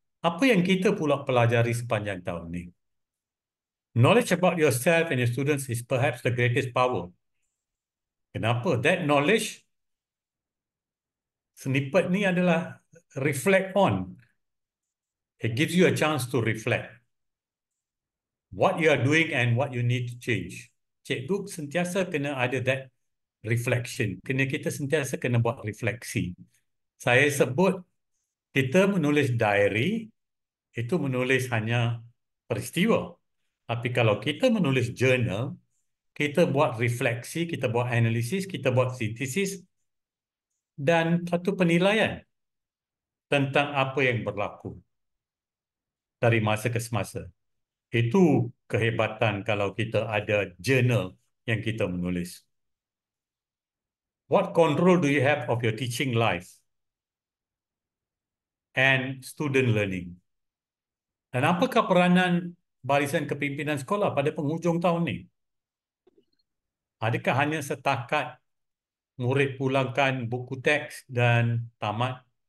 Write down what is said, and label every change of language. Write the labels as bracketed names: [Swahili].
[Malay] Apa yang kita pula pelajari sepanjang tahun ini? [English] Knowledge about yourself and your students is perhaps the greatest power. [Malay] Kenapa? [English] That knowledge, snippet [Malay] ni adalah [English] reflect on. It gives you a chance to reflect what you are doing and what you need to change. [Malay] Cikgu sentiasa kena ada [English] that reflection. [Malay] Kita sentiasa kena buat refleksi. Saya sebut kita menulis diary, itu menulis hanya peristiwa. Tapi kalau kita menulis journal, kita buat refleksi, kita buat analisis, kita buat sintesis dan satu penilaian tentang apa yang berlaku dari masa ke semasa. Itu kehebatan kalau kita ada journal yang kita menulis. [English] What control do you have of your teaching life? and student learning. [Malay] Dan apakah peranan barisan kepimpinan sekolah pada penghujung tahun ini? Adakah hanya setakat murid pulangkan buku teks dan tamat?